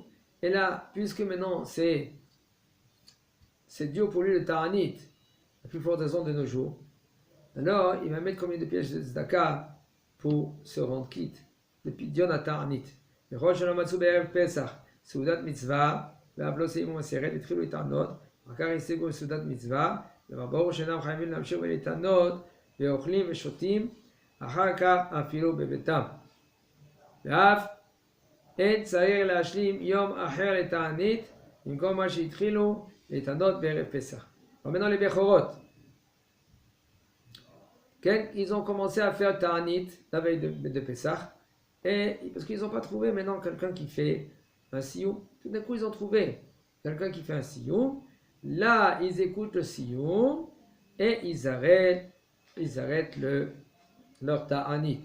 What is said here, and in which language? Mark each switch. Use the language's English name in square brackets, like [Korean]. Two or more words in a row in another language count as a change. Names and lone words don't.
[French] Et là, puisque maintenant c'est dur pour lui le Ta'anit, la plus forte raison de nos jours, alors il va mettre combien de pièces de tzedaka pour se rendre quitte de Pidyon à Ta'anit. [Hebrew] ראש השנה בערב פסח, סעודת מצווה, ואף לא סיימו מסכת, התחילו להתענות, אחר כך השיגו סעודת מצווה, וברור שאינם חייבים להמשיך ולהתענות, ואוכלים ושותים, אחר כך אפילו בביתם. ואף אין צריך להשלים יום אחר לתענית, במקום מה שהתחילו להתענות בערב פסח. [French] maintenant les Bechorot, ils ont commencé à faire Ta'anit la veille de Pessah, et parce qu'ils n'ont pas trouvé maintenant quelqu'un qui fait un Siyum. Tout d'un coup ils ont trouvé quelqu'un qui fait un Siyum. Là ils écoutent le Siyum et ils arrêtent leur Ta'anit.